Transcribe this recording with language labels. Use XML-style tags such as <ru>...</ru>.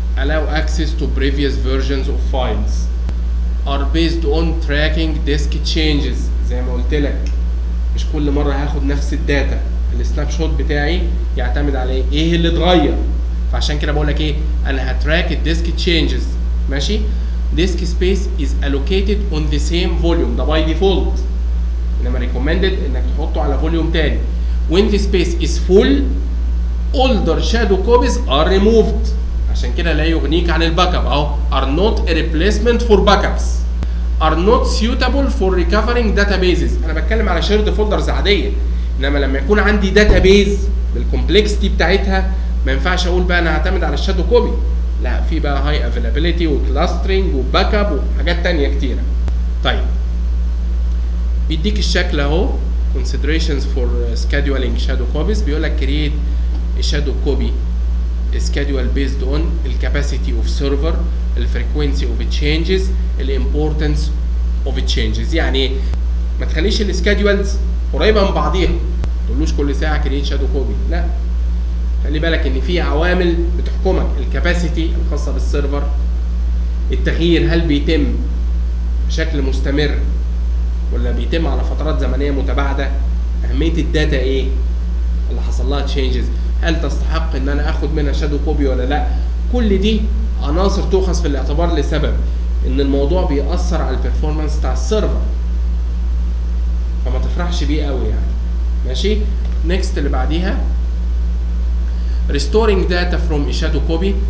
<en>Allow access to previous versions of files. Are based on tracking disk changes.</en> <ar>زي ما قلت لك مش كل مره هاخد نفس الداتا. السناب شوت بتاعي يعتمد على ايه اللي اتغير. فعشان كده بقول لك ايه، انا هتراك الديسك تشينجز. ماشي.</ar> <en>disk space is allocated on the same volume، ده by default,</en> <ar>انما ريكومندد انك تحطه على فوليوم تاني.</ar> <en>when the space is full older shadow copies are removed.</en> <ar>عشان كده لا يغنيك عن الباك اب اهو،</ar> <en>are not a replacement for backups، are not suitable for recovering databases.</en> <ar>انا بتكلم على شيرد فولدرز عاديه، انما لما يكون عندي داتابيز بالكومبلكسيتي بتاعتها ما ينفعش اقول بقى انا هعتمد على الشادو كوبي. لا، في بقى هاي افيلابيلتي وكلاسترنج وباك اب وحاجات ثانيه كتيره. طيب بيديك الشكل اهو</ar> <en>considerations for scheduling shadow copies.</en> <ar>بيقول لك</ar> <en>create a shadow copy schedule based on the capacity of server, the frequency of changes, the importance of changes.</en> <ar>يعني ايه؟ ما تخليش السكادولز قريبه من بعضيها، ما تقولوش كل ساعه</ar> <en>create shadow copy،</en> <ar>لا. خلي بالك ان في عوامل بتحكمك، الكاباسيتي الخاصه بالسيرفر، التغيير هل بيتم بشكل مستمر ولا بيتم على فترات زمنيه متباعده، اهميه الداتا ايه اللي حصل لها تشينجز، هل تستحق ان انا اخد منها شادو كوبي ولا لا. كل دي عناصر تؤخذ في الاعتبار لسبب ان الموضوع بيأثر على البرفورمانس بتاع السيرفر، فما تفرحش بيه قوي يعني. ماشي. نيكست اللي بعديها</ar> <en>restoring data from a shadow copy.</en>